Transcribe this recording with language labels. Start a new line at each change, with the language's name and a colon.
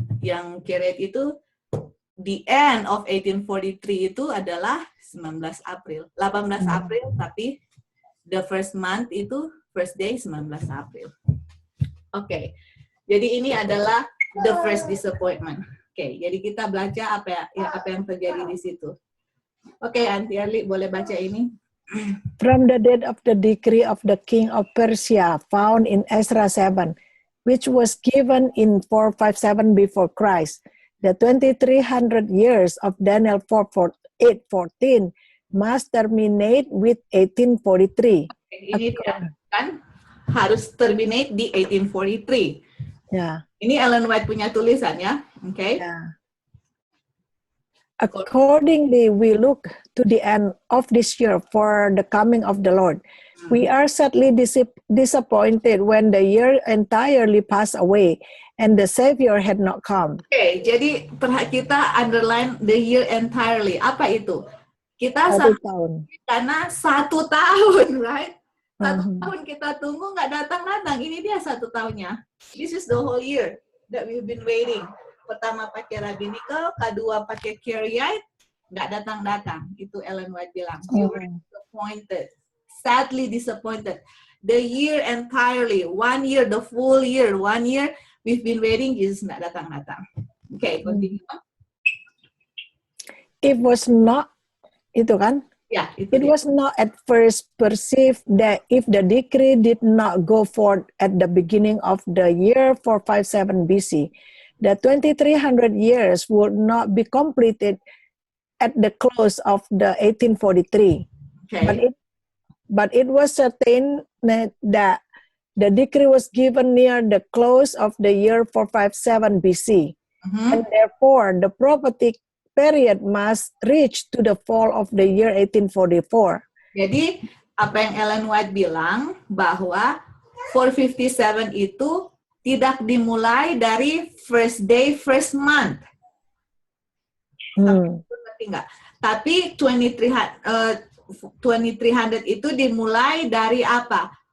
Indonesian: Yang Kiriite itu
English: the end of 1843
Indonesian: itu adalah 18 April, tapi
English: the first month
Indonesian: itu
English: first day
Indonesian: 19 April. Oke. Jadi ini adalah
English: the first disappointment.
Indonesian: Oke, jadi kita baca apa yang terjadi di situ. Oke, Auntie Erli boleh baca ini.
English: From the date of the decree of the king of Persia found in Ezra 7, which was given in 457 before Christ, the 2300 years of Daniel 8:14 must terminate with 1843.
Indonesian: Ini kan harus terminate di 1843.
English: Yeah.
Indonesian: Ini Ellen White punya tulisan ya, oke?
English: Okay? Yeah. Accordingly, we look to the end of this year for the coming of the Lord. We are sadly disappointed when the year entirely passed away and the Savior had not come.
Indonesian: Oke, jadi kita underline
English: the year entirely.
Indonesian: Apa itu? Kita 1 tahun. Karena 1 tahun,
English: right?
Indonesian: 1 tahun kita tunggu nggak datang-datang. Ini dia 1 tahunnya.
English: This is the whole year that we've been waiting.
Indonesian: Pertama pakai rabbinical, kedua pakai Kiriite, nggak datang-datang. Itu Ellen White bilang.
English: We were disappointed, sadly disappointed. The year entirely, 1 year, the full year, 1 year, we've been waiting, Jesus
Indonesian: nggak datang-datang.
English: Okay, continue. It was not,
Indonesian: itu kan?
English: Yeah, it was not at first perceived that if the decree did not go forth at the beginning of the year 457 BC, the 2300 years would not be completed at the close of the 1843. Okay. But it was certain that the decree was given near the close of the year 457 BC, and therefore the prophetic period must reach to the fall of the year 1844.
Indonesian: Jadi apa yang Ellen White bilang bahwa 457 itu tidak dimulai dari
English: first day, first month.
Indonesian: Ngerti nggak? Tapi 2300 itu dimulai dari apa?